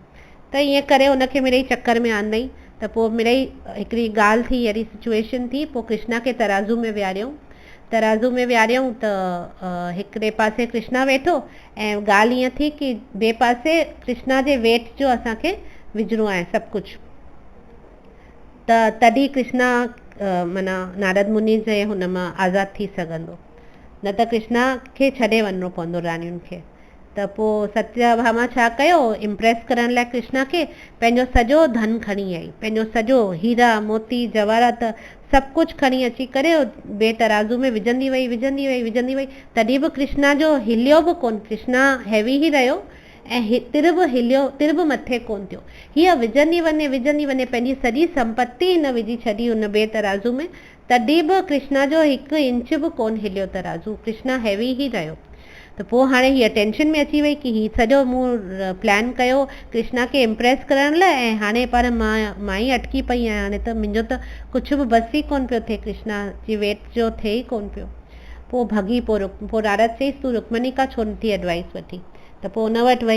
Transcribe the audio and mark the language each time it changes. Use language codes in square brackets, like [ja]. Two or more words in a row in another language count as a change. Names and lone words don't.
[sd] त ईअं करे हुनखे मिड़ई चक्कर में आंदई। त पोइ मिड़ई हिकिड़ी ॻाल्हि थी, अहिड़ी सिचुएशन थी, पोइ कृष्णा खे तराज़ू में विहारियऊं त हिकिड़े पासे कृष्णा वेठो ऐं ॻाल्हि ईअं थी कि ॿिए पासे कृष्णा जे वेट जो असांखे विझिणो आहे सभु कुझु। त तॾहिं कृष्णा माना नारद मुनि जे हुन मां आज़ादु थी सघंदो, न त कृष्णा खे छॾे वञिणो पवंदो रानियुनि खे। त पोइ सत्यभामा छा कयो, इम्प्रेस करण लाइ कृष्णा खे पंहिंजो सॼो धन खणी आई, पंहिंजो सॼो हीरा मोती जवाहरात सभु कुझु खणी अची करे ॿिए तराज़ू में विझंदी वई। तॾहिं बि कृष्णा जो हिलियो बि कोन, कृष्णा हैवी ई रहियो ऐं तिर बि मथे कोन थियो। हीअ विझंदी वञे पंहिंजी सॼी संपत्ति न विझी छॾी हुन ॿिए तराज़ू में, तॾहिं बि कृष्णा जो 1 इंच बि कोन हिलियो तराज़ू, कृष्णा हैवी ई रहियो। त पोइ हाणे हीअ टेंशन में अची वई कि हीअ सॼो मूं प्लान कयो कृष्णा खे इम्प्रेस करण लाइ ऐं हाणे पर मां ई अटकी पई आहियां, हाणे त मुंहिंजो त कुझु बि बस ई कोन पियो थिए, कृष्णा जी वेट जो थिए ई कोन पियो। पोइ भॻी, पोइ नारद चईसि तूं रुक्मणी खां छो नथी एडवाइस वठी, त पोइ उन वटि वई।